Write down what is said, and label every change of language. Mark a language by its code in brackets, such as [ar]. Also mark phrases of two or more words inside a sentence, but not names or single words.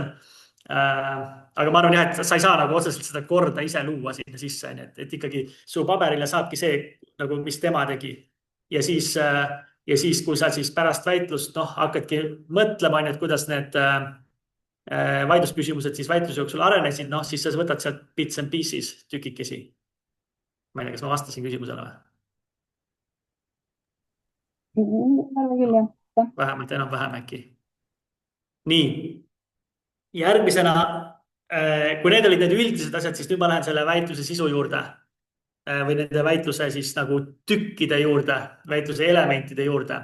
[et] Aga ma arvan jah, et sa ei saa nagu otseselt seda korda ise luua sinna sisse, et ikkagi su paberile saabki see, nagu, mis tema tegi. Ja siis, kui sa siis pärast väitlust hakkadki mõtlema, et kuidas need vaidlusküsimused siis väitluse jooksul arenesid, noh, siis sa võtad sealt [en] bits and pieces [et] tükikesi. Ma ei tea, kas ma vastasin küsimusele või? arvan küll, jah. Vähemalt enam-vähem äkki. Nii, järgmisena, kui need olid need üldised asjad, siis nüüd ma lähen selle väitluse sisu juurde või nende väitluse siis nagu tükkide juurde, väitluse elementide juurde.